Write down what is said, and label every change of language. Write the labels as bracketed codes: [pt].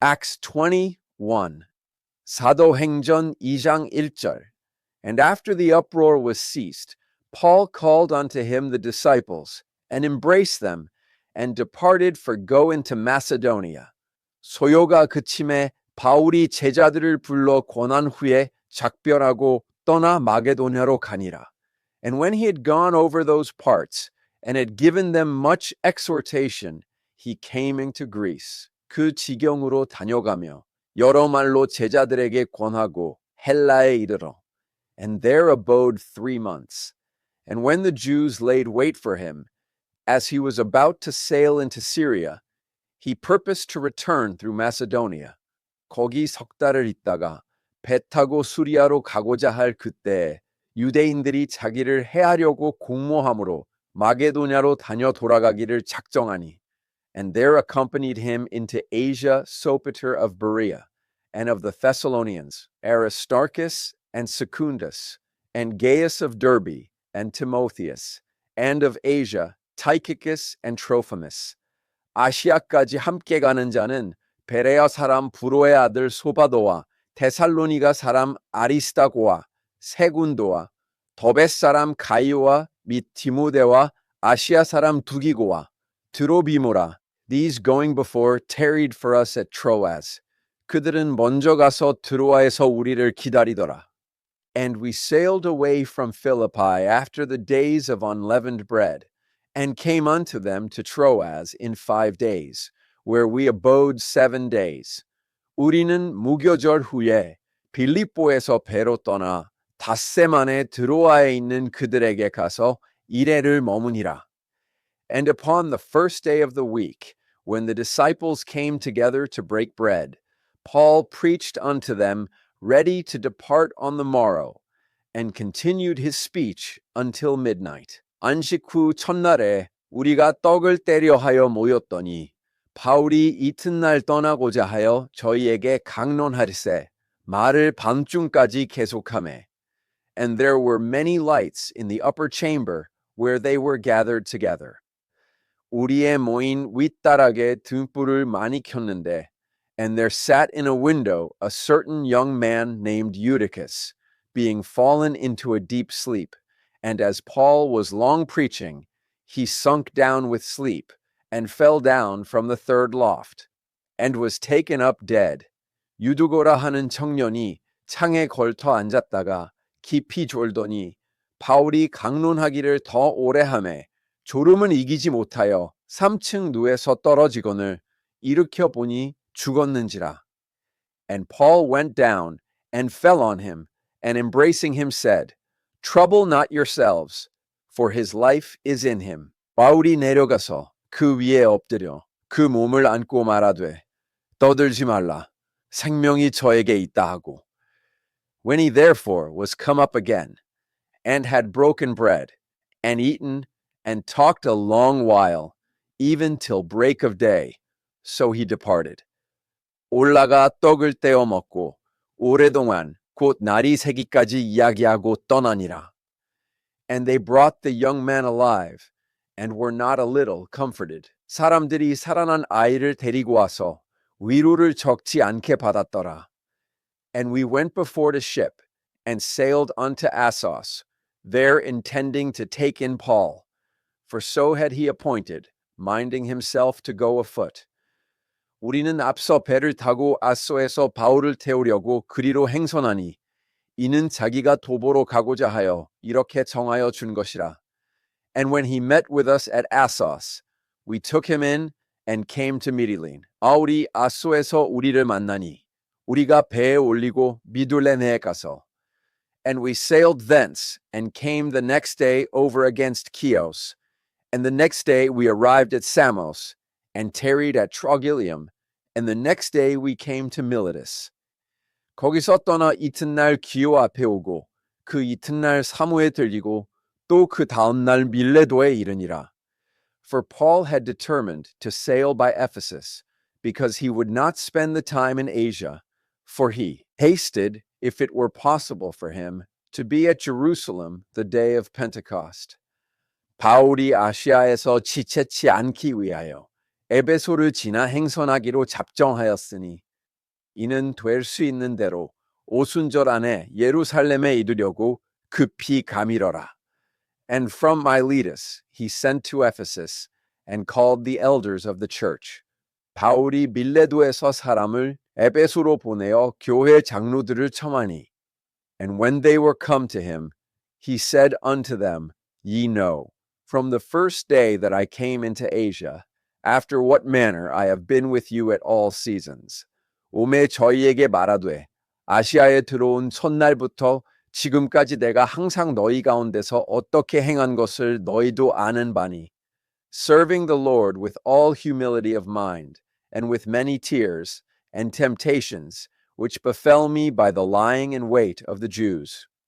[en] Acts 21, [ko] 사도행전 2장 1절. [en] And after the uproar was ceased, Paul called unto him the disciples, and embraced them, and departed for go into Macedonia. [ko] 소요가 그침에 바울이 제자들을 불러 권한 후에 작별하고 떠나 마게도냐로 가니라. [en] And when he had gone over those parts, and had given them much exhortation, he came into Greece. [ko] 그 지경으로 다녀가며 여러 말로 제자들에게 권하고 헬라에 이르러. [en] And there abode 3 months. And when the Jews laid wait for him, as he was about to sail into Syria, he purposed to return through Macedonia. [ko] 거기 석 달을 있다가 배 타고 수리아로 가고자 할 그때에 유대인들이 자기를 해하려고 공모함으로 마게도냐로 다녀 돌아가기를 작정하니. [en] And there accompanied him into Asia Sopater of Berea, and of the Thessalonians, Aristarchus and Secundus, and Gaius of Derbe, and Timotheus, and of Asia, Tychicus and Trophimus. [ko] 아시아까지 함께 가는 자는 베레아 사람 부로의 아들 소바도와 데살로니가 사람 아리스다고와 세군도와 더벳 사람 가이오와 및 디모데와 아시아 사람 두기고와 드로비모라. [en] These going before tarried for us at Troas. [ko] 그들은 먼저 가서 드로아에서 우리를 기다리더라. [en] And we sailed away from Philippi after the days of unleavened bread, and came unto them to Troas in 5 days, where we abode 7 days. [ko] 우리는 무교절 후에 빌립보에서 배로 떠나 닷새 만에 드로아에 있는 그들에게 가서 이레를 머무니라. [en] And upon the first day of the week, when the disciples came together to break bread, Paul preached unto them, ready to depart on the morrow, and continued his speech until midnight. [ko] 안식 후 첫날에 우리가 떡을 떼려 하여 모였더니 바울이 이튿날 떠나고자 하여 저희에게 강론하리세 말을 밤중까지 계속하매. [en] And there were many lights in the upper chamber where they were gathered together. [ko] 우리의 모인 윗다락에 등불을 많이 켰는데, [en] and there sat in a window a certain young man named Eutychus, being fallen into a deep sleep. And as Paul was long preaching, he sunk down with sleep, and fell down from the 3rd loft, and was taken up dead. [ko] 유두고라 하는 청년이 창에 걸터 앉았다가 깊이 졸더니 바울이 강론하기를 더 오래 하매 졸음은 이기지 못하여 3층 누에서 떨어지거늘 일으켜 보니 죽었는지라. [en] And Paul went down and fell on him, and embracing him said, Trouble not yourselves, for his life is in him. [ko] 바울이 내려가서 그 위에 엎드려 그 몸을 안고 말하되 떠들지 말라, 생명이 저에게 있다 하고. [en] When he therefore was come up again, and had broken bread, and eaten, and talked a long while, even till break of day, so he departed. [ko] 올라가 떡을 떼어 먹고 오래동안 곧 날이 새기까지 이야기하고 떠나니라. [en] And they brought the young man alive, and were not a little comforted. [ko] 사람들이 살아난 아이를 데리고 와서 위로를 적지 않게 받았더라. [en] And we went before the ship, and sailed unto Assos, there intending to take in Paul, for so had he appointed, minding himself to go afoot. [ko] 우리는 앞서 배를 타고 아소에서 바울을 태우려고 그리로 행선하니 이는 자기가 도보로 가고자 하여 이렇게 정하여 준 것이라. [en] And when he met with us at Assos, we took him in and came to Mytilene. [ko] 바울이 아소에서 우리를 만나니 우리가 배에 올리고 미둘레네에 가서. [en] And we sailed thence and came the next day over against Chios. And the next day we arrived at Samos and tarried at Trogyllium. And the next day we came to Miletus. [ko] 거기서 떠나 이튿날 기오 앞에 오고 그 이튿날 사무에 들리고 또 그 다음 날 밀레도에 이르니라. [en] For Paul had determined to sail by Ephesus, because he would not spend the time in Asia, for he hasted, if it were possible for him, to be at Jerusalem the day of Pentecost. [ko] 바울이 아시아에서 지체치 않기 위하여 에베소를 지나 행선하기로 작정하였으니 이는 될 수 있는 대로 오순절 안에 예루살렘에 이르려고 급히 가밀어라. [en] And from Miletus he sent to Ephesus and called the elders of the church. [ko] 바울이 밀레도에서 사람을 에베소로 보내어 교회 장로들을 청하니. [en] And when they were come to him, he said unto them, Ye know, from the first day that I came into Asia, after what manner I have been with you at all seasons. [ko] 오매 저희에게 말하되, 아시아에 들어온 첫날부터 지금까지 내가 항상 너희 가운데서 어떻게 행한 것을 너희도 아는 바니, [en] serving the Lord with all humility of mind, and with many tears, and temptations, which befell me by the lying in wait of the Jews.